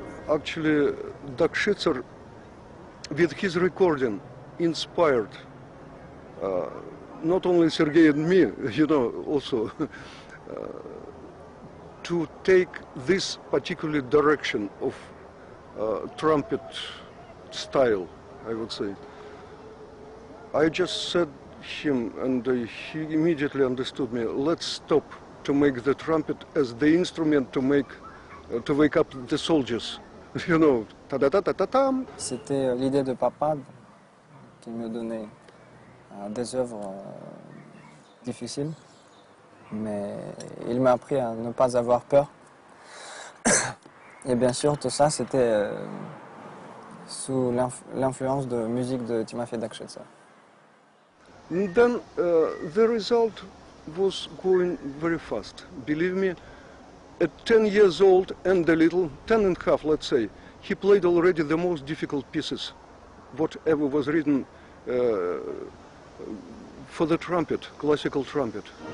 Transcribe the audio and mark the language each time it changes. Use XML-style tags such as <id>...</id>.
<en>Actually, Dokshitser with his recording, inspired not only Sergei and me, you know, also to take this particular direction of trumpet style, I would say. I just said him, and he immediately understood me. Let's stop to make the trumpet as the instrument to make, to wake up the soldiers. You know, ta-da-ta-ta-ta-tam.</en> <fr>C'était l'idée de papa qui me donnait des œuvres difficiles, mais il m'a appris à ne pas avoir peur. Et bien sûr, tout ça, c'était sous l'influence de musique de Timofey Dakshitsa.</fr> <en>And then the result was going very fast. Believe me, at 10 years old and a little, 10 and a half, let's say, he played already the most difficult pieces, whatever was written for the trumpet, classical trumpet.</en>